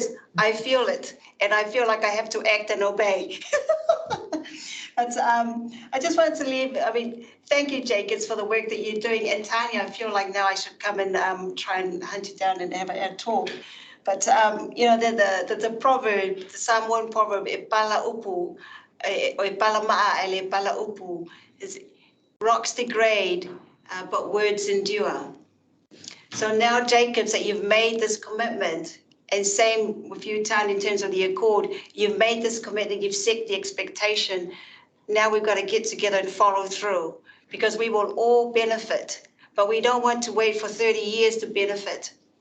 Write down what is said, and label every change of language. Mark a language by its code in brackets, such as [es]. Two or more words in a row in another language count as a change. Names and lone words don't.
[en] I feel it, and I feel like I have to act and obey. But I just wanted to leave. I mean, thank you, Jacobs, for the work that you're doing. And Tanya, I feel like now I should come and try and hunt you down and have a talk. But you know, the proverb, the Samoan proverb, [sm] e pala upu, o e pala maa ele pala upu, [en] is rocks degrade, but words endure. So now, Jacobs, that you've made this commitment, and same with you, Tanya, in terms of the accord, you've made this commitment, you've set the expectation. Now we've got to get together and follow through, because we will all benefit, but we don't want to wait for 30 years to benefit.